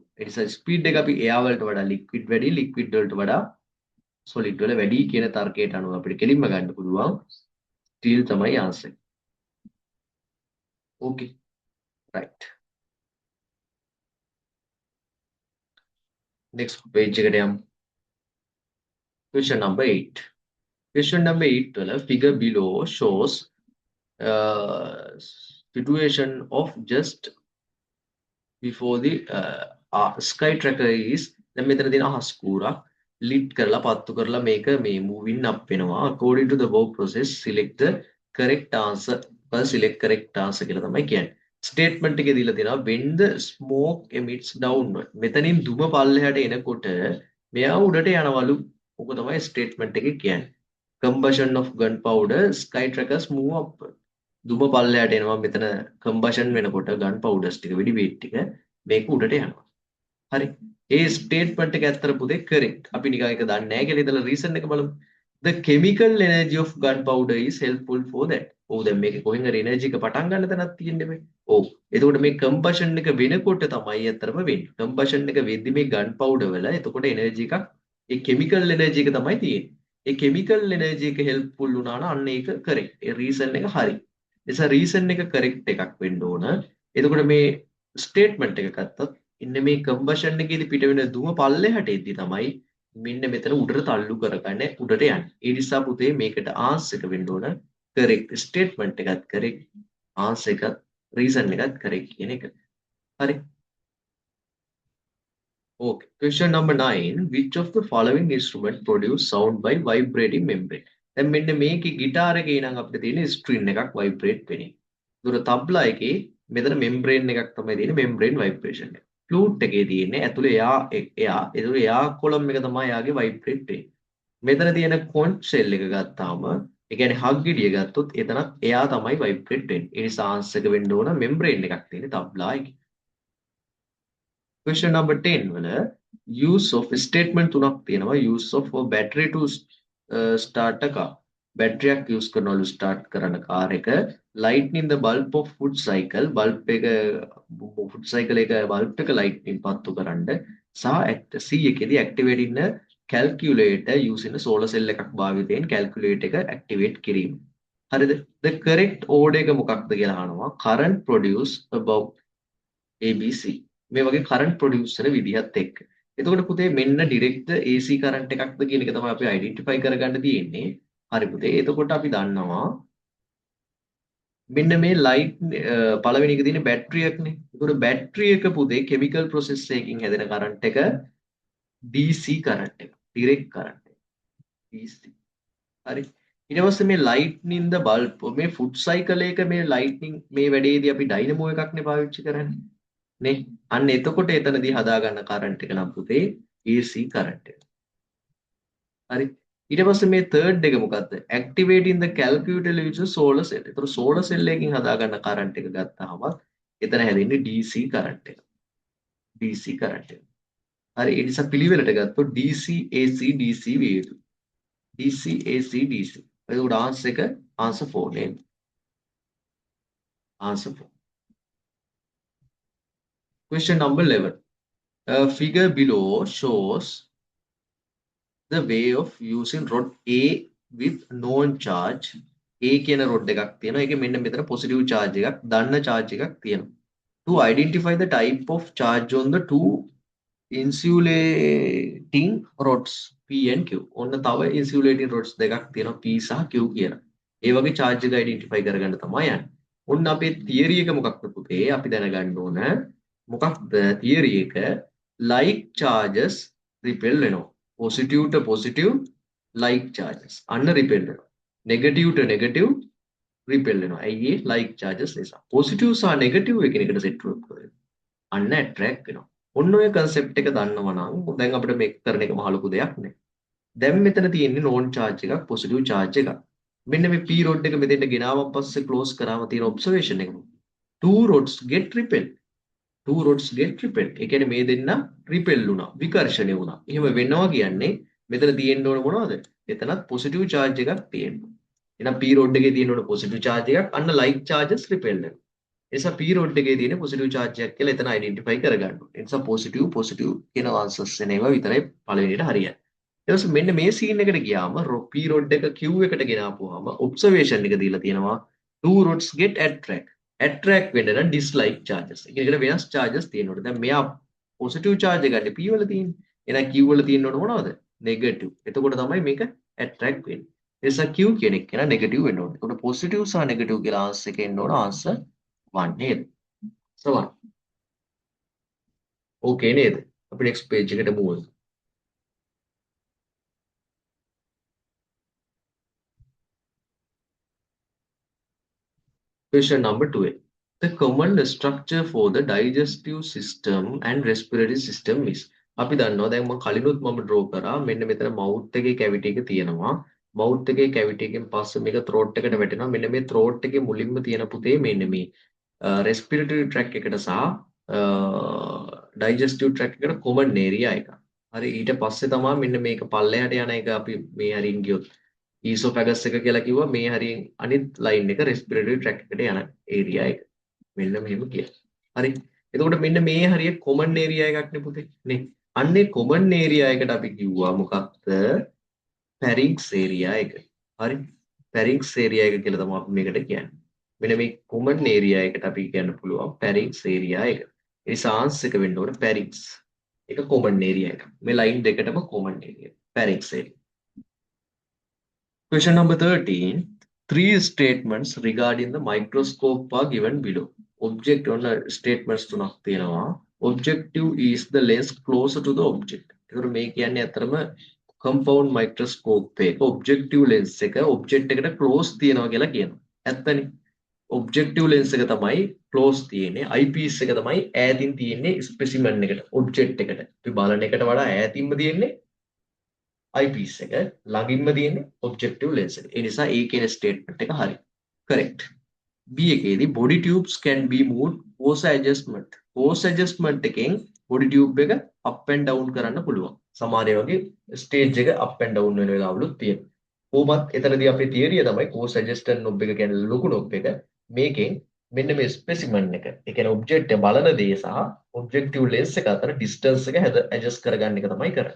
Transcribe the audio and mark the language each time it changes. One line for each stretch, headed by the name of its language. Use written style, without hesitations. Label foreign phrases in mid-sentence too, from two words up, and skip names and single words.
Sinhala: ඒ නිසා ස්පීඩ් එක අපි air වලට වඩා liquid වැඩි, liquid වලට වඩා solid වල වැඩි කියන තර්කයට අනුව අපිට කෙලින්ම ගන්න පුළුවන් ස්ටීල් තමයි ආන්සර්.
English: Okay. right. next page
Sinhala: එකට යමු.
English: question number 8. question number 8 වල figure below shows situation of just before the sky tracker is
Sinhala: දැන් මෙතන තියෙන අහස් කූරක් ලිට් කරලා පත්තු කරලා මේක මේ
English: moving up වෙනවා. according to the above process select the correct answer. select correct answer
Sinhala: කියලා තමයි කියන්නේ.
English: statement
Sinhala: එකේ දීලා තියෙනවා
English: when the smoke emits downward.
Sinhala: මෙතනින් දුම පල්ලෙහාට එනකොට මෙයා උඩට යනවලු. ඔක තමයි statement එකේ කියන්නේ.
English: combustion of gunpowder sky trackers move upward.
Sinhala: දුම පල්ලෙහාට එනවා මෙතන combustion වෙනකොට gunpowders ටික වෙඩි weight ටික මේක උඩට යනවා. හරි. ඒ statement එක ඇත්තට පුතේ correct. අපි නිකන් ඒක දන්නේ නැහැ කියලා ඉතල reason එක බලමු.
English: The chemical energy of gunpowder is helpful for that.
Sinhala: ඔව් දැන් මේකේ කොහෙන් හරි energy එක පටන් ගන්න තැනක් තියෙන්නේ මේ. ඔව්. එතකොට මේ combustion එක වෙනකොට තමයි ඇත්තටම වෙන්නේ. combustion එක වෙද්දි මේ gunpowder වල එතකොට energy එකක් ඒ chemical energy එක තමයි තියෙන්නේ. ඒ chemical energy එක helpful වුණා නම් අන්න ඒක correct. ඒ reason එක හරි. නිසා reason එක correct එකක් වෙන්න ඕන. එතකොට මේ statement එක ගත්තත් ඉන්න මේ කම්බෂන් එකේදී පිට වෙන දුම පල්ලෙහාට එද්දි තමයි මෙන්න මෙතන උඩට තල්ලු කරගන්නේ උඩට යන්නේ. ඒ නිසා පුතේ මේකට ආන්සර් එක වෙන්න ඕන
English: correct statement
Sinhala: එකත් correct ආන්සර් එකත් reason එකත් correct කියන එක. හරි.
English: Okay. Question number 9. Which of the following instrument produce sound by vibrating membrane?
Sinhala: දැන් මෙන්න මේකේ ගිටාර එකේ නම් අපිට තියෙන string එකක් vibrate වෙන්නේ. ඒතර තබ්ලා එකේ මෙතන membrane එකක් තමයි තියෙන්නේ
English: membrane vibration
Sinhala: එක. flute එකේ තියෙන්නේ ඇතුලේ එයා ඒතර එයා කොලම් එක තමයි එයාගේ vibrate වෙන්නේ. මෙතන තියෙන
English: conch shell
Sinhala: එක ගත්තාම ඒ කියන්නේ hug ගෙඩිය ගත්තොත් එතනත් එයා තමයි vibrate වෙන්නේ.
English: ඒ නිසා answer
Sinhala: එක වෙන්න ඕන
English: membrane
Sinhala: එකක් තියෙන්නේ තබ්ලා එකේ.
English: Question number 10 වල use of statement
Sinhala: තුනක් තියෙනවා
English: use of a battery to start a car බැටරියක් use කරනවලු start
Sinhala: කරන කාර් එක
English: lightning the bulb of food cycle bulb එක food cycle එක bulb එක lightning
Sinhala: පත්තු කරන්න සහ
English: C එකේදී activate ඉන්න calculator using a solar cell
Sinhala: එකක් භාවිතයෙන්
English: calculator එක activate
Sinhala: කිරීම හරිද
English: the correct order
Sinhala: එක මොකක්ද කියලා අහනවා
English: current produce above ABC
Sinhala: මේ වගේ
English: current produce
Sinhala: වෙන විදිහත් එක්ක. එතකොට පුතේ මෙන්න
English: direct AC current
Sinhala: එකක්ද කියන එක තමයි අපි අයිඩෙන්ටිෆයි කරගන්න තියෙන්නේ. හරි පුතේ. එතකොට අපි දන්නවා මෙන්න මේ ලයිට් පළවෙනි එක තියෙන බැටරි එකනේ. එතකොට බැටරි එක පුතේ
English: chemical process
Sinhala: එකකින් හැදෙන කරන්ට් එක
English: DC current
Sinhala: එක.
English: direct current
Sinhala: එක. DC. හරි. ඊට පස්සේ මේ
English: lightning the bulb
Sinhala: මේ
English: food cycle
Sinhala: එක මේ lightning මේ වැඩේදී අපි ඩයිනමෝ එකක්නේ පාවිච්චි කරන්නේ. නේ අන්න එතකොට එතනදී හදාගන්න කරන්ට් එක නම් පුතේ
English: AC current
Sinhala: එක. හරි. ඊට පස්සේ මේ third එක මොකද්ද?
English: activating the calculator using solar cell.
Sinhala: ඒතර
English: solar cell
Sinhala: එකකින් හදාගන්න කරන්ට් එක ගත්තාම එතන හැදෙන්නේ
English: DC current
Sinhala: එක.
English: DC current
Sinhala: එක. හරි. ඒ නිසා පිළිවෙලට ගත්තොත්
English: DC AC DC
Sinhala: විය යුතුයි.
English: DC AC DC.
Sinhala: එතකොට answer එක
English: answer 4
Sinhala: නේද?
English: answer 4. Question number 11. Figure below shows the way of using rod A with known charge.
Sinhala: A කියන rod එකක් තියෙනවා. ඒකේ මෙන්න මෙතන
English: positive charge
Sinhala: එකක්, දන්න charge එකක් තියෙනවා.
English: To identify the type of charge on the two insulating rods P and Q.
Sinhala: ඔන්න තව
English: insulating rods
Sinhala: දෙකක් තියෙනවා P සහ Q කියලා. ඒ වගේ charge එක identify කරගන්න තමයි යන්නේ. ඔන්න අපේ theory එක මොකක්ද පුතේ? අපි දැනගන්න ඕන මොකක්ද theory එක
English: like charges repel
Sinhala: වෙනවා.
English: positive to positive like charges
Sinhala: අන්න repel වෙනවා.
English: negative to negative repel
Sinhala: වෙනවා. ඇයි ඒ
English: like charges
Sinhala: නිසා. positive සහ negative එකිනෙකට set වෙනවා. අන්න attract වෙනවා. ඔන්න ඔය concept එක දන්නවා නම් දැන් අපිට මේක කරන එක මහ ලොකු දෙයක් නේ. දැන් මෙතන තියෙන්නේ
English: non charge
Sinhala: එකක්
English: positive charge
Sinhala: එකක්. මෙන්න මේ P rod එක මෙතෙන්ට ගෙනාවන් පස්සේ close කරාම තියෙන observation එක.
English: two rods get repelled. two rods get repelled.
Sinhala: ඒ කියන්නේ මේ දෙන්න repel වුණා, විකර්ෂණය වුණා. එහෙම වෙනවා කියන්නේ මෙතන තියෙන්න ඕන මොනවද? එතනත්
English: positive charge
Sinhala: එකක් තියෙන්න. එහෙනම් P rod එකේ තියෙන්න ඕන
English: positive charge
Sinhala: එකක්. අන්න
English: like charges repelled
Sinhala: වෙනවා. ඒ නිසා P rod එකේ තියෙන
English: positive charge
Sinhala: එකක් කියලා එතන identify කරගන්න ඕනේ. ඒ නිසා positive කියන answers එනවා විතරයි පළවෙනියට හරියන්නේ. ඊට පස්සේ මෙන්න මේ scene එකට ගියාම P rod එක Q එකට ගෙනාපුවාම observation එක දීලා තියෙනවා
English: two rods get attract
Sinhala: වෙන්න නම්
English: dislike charges.
Sinhala: ඒකට වෙනස් charges තියෙනකොට දැන් මෙයා
English: positive charge
Sinhala: එක ගන්න P වල තියෙන්නේ. එහෙනම් Q වල තියෙන්න ඕන මොනවද? negative. එතකොට තමයි මේක attract වෙන්නේ. ඒ නිසා Q කියන එක කෙනා negative වෙන්න ඕනේ. එතකොට positive සහ negative කියලා answer එක එන්න ඕන answer 1 නේද? so 1. okay නේද? අපි
English: next page
Sinhala: එකට move වෙමු.
English: Question number 12. The common structure for the digestive system and respiratory system is
Sinhala: අපි දන්නවා දැන් මම කලිනුත් මම draw කරා මෙන්න මෙතන mouth එකේ cavity එක තියෙනවා mouth එකේ cavity එකෙන් පස්සේ මේක throat එකට වැටෙනවා මෙන්න මේ throat එකේ මුලින්ම තියෙන පුතේ මෙන්න මේ
English: respiratory tract
Sinhala: එකට සහ
English: digestive tract
Sinhala: එකට
English: common area
Sinhala: එක. හරි ඊට පස්සේ තමයි මෙන්න මේක පල්ලෙහාට යන එක අපි මේ හරින් ගියොත් ඊසෝෆැගස් එක කියලා කිව්වා මේ හරියෙන් අනිත් ලයින් එක
English: respiratory tract
Sinhala: එකට යන area එක. මෙන්න මෙහෙම කියලා. හරි. එතකොට මෙන්න මේ හරිය
English: common area
Sinhala: එකක් නේ පුතේ. නේ. අන්නේ
English: common area
Sinhala: එකට අපි කිව්වා මොකක්ද?
English: pharynx area
Sinhala: එක. හරි.
English: pharynx area
Sinhala: එක කියලා තමයි අපි මේකට කියන්නේ. මෙන්න මේ
English: common area
Sinhala: එකට අපි කියන්න පුළුවන්
English: pharynx area
Sinhala: එක. ඒ නිසා ආන්සර් එක වෙන්න ඕනේ pharynx. ඒක
English: common area
Sinhala: එක. මේ line දෙකටම
English: common area. pharynx area. Question number 13. Three statements regarding the microscope are given below. Object on statements
Sinhala: තුනක් තියෙනවා.
English: Objective is the lens closer to the object.
Sinhala: ඒකට මේ කියන්නේ අතරම
English: compound microscope
Sinhala: එක
English: objective lens
Sinhala: එක object එකට close තියෙනවා කියලා කියනවා. ඇත්තනේ.
English: objective lens
Sinhala: එක තමයි close තියෙන්නේ. eyepiece එක තමයි ඈතින් තියෙන්නේ specimen එකට, object එකට. අපි බලන එකට වඩා ඈතින්ම තියෙන්නේ eyepiece එක, ළඟින්ම තියෙන්නේ
English: objective lens
Sinhala: එක. ඒ නිසා A කියන
English: statement
Sinhala: එක හරි.
English: correct. B එකේදී body tubes can be moved force adjustment. force adjustment
Sinhala: එකෙන්
English: body tube
Sinhala: එක
English: up and down
Sinhala: කරන්න පුළුවන්. සමහර වගේ stage එක
English: up and down
Sinhala: වෙන වෙලාවලුත් තියෙනවා. කොහොමත් එතනදී අපේ තියරිය තමයි
English: force adjustment knob
Sinhala: එක කියන්නේ ලොකු knob එක. මේකෙන් මෙන්න මේ ස්පෙසිමන් එක, ඒ කියන්නේ ඔබ්ජෙක්ට් එක බලන දේ සහ
English: objective lens
Sinhala: එක අතර ඩිස්ටන්ස් එක ඇඩ්ජස්ට් කරගන්න එක තමයි කරන්නේ.